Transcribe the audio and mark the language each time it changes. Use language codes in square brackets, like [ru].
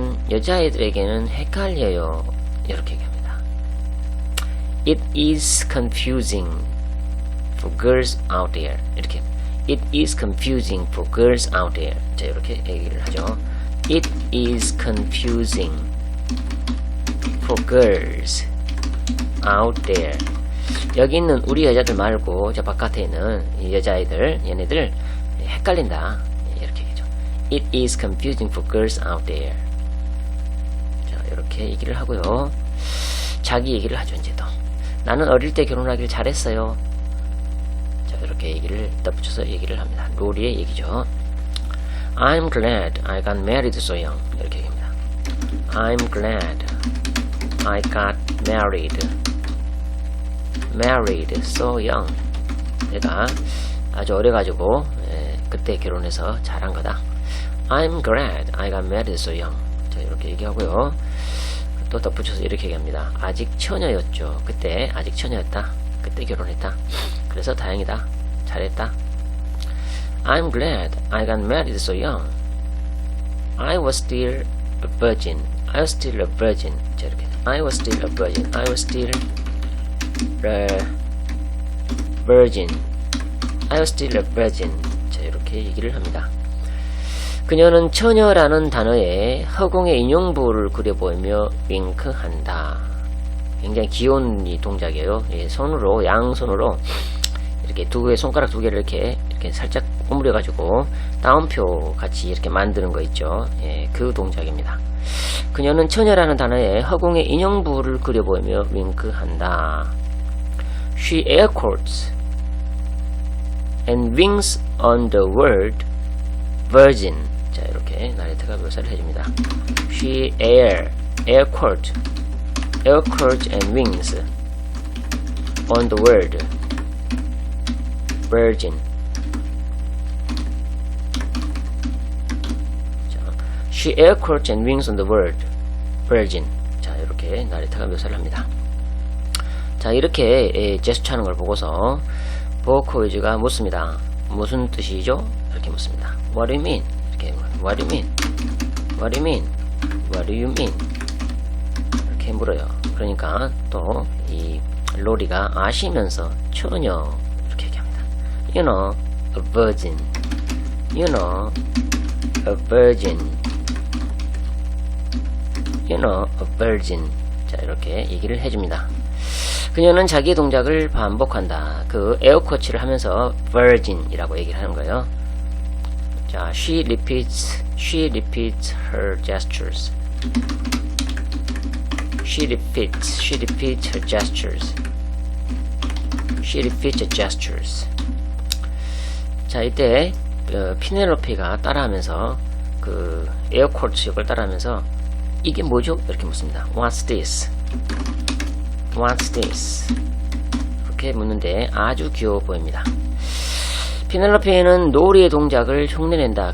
[ko] 여자애들에게는 헷갈려요. 이렇게 얘기합니다. [en] It is confusing for girls out there. [ko] 이렇게 [en] It is confusing for girls out there. [ko] 자, 이렇게 얘기를 하죠. [en] It is confusing for girls out there. [ko] 여기 있는 우리 여자들 말고 저 바깥에 있는 이 여자애들, 얘네들 헷갈린다. 이렇게 얘기죠. [en] It is confusing for girls out there. [ko] 자, 이렇게 얘기를 하고요. 자기 얘기를 하죠. 이제 또 나는 어릴 때 결혼하길 잘했어요. 자, 이렇게 얘기를 덧붙여서 얘기를 합니다. 로리의 얘기죠. [en] I'm glad I got married so young. [ko] 이렇게 얘기합니다. [en] I'm glad I got married so young. [ko] 내가 아주 어려가지고 그때 결혼해서 잘한 거다. [en] I'm glad I got married so young. [ko] 자, 이렇게 얘기하고요. 또 덧붙여서 이렇게 얘기합니다. 아직 처녀였죠. 그때 아직 처녀였다. 그때 결혼했다. 그래서 다행이다. 잘했다. [en] I'm glad I got married so young. I was still a virgin. I was still a virgin. [ko] 자, 이렇게. [en] I was still a virgin. I was still a virgin. I was still a virgin. [ko] 자, 이렇게 얘기를 합니다. 그녀는 처녀라는 단어에 허공의 인용부를 그려보이며 윙크한다. 굉장히 귀여운 이 동작이에요. 예, 손으로, 양손으로 이렇게 손가락 두 개를 이렇게 살짝 오므려가지고 따옴표 같이 이렇게 만드는 거 있죠. 예, 그 동작입니다. 그녀는 처녀라는 단어에 허공의 인용부를 그려보이며 윙크한다. [en] She air quotes and winks on the word virgin. [ko] 자, 이렇게 나레트가 묘사를 해줍니다. [en] She air quotes and winks on the word virgin. [ko] 자, [en] she air quotes and winks on the word virgin. [ko] 자, 이렇게 나레트가 묘사를 합니다. 자, 이렇게 제스처 하는 걸 보고서 보코이즈가 묻습니다. 무슨 뜻이죠? 이렇게 묻습니다. [en] What do you mean? [ko] 이렇게 [en] What do you mean? What do you mean? What do you mean? [ko] 이렇게 물어요. 그러니까 또 이 로리가 아시면서 처녀 이렇게 얘기합니다. [en] You know, a virgin. You know, a virgin. You know, a virgin. [ko] 자, 이렇게 얘기를 해줍니다. 그녀는 자기의 동작을 반복한다. 그 에어코치를 하면서 virgin이라고 얘기를 하는 거예요. 자, [en] she repeats her gestures. She repeats her gestures. She repeats her gestures. [ko] 자, 이때 피넬로피가 따라하면서 그 에어코치 역을 따라하면서 이게 뭐죠? 이렇게 묻습니다. [en] What's this? What's this? [ko] 이렇게 묻는데 아주 귀여워 보입니다. 피넬로피는 놀이의 동작을 흉내낸다.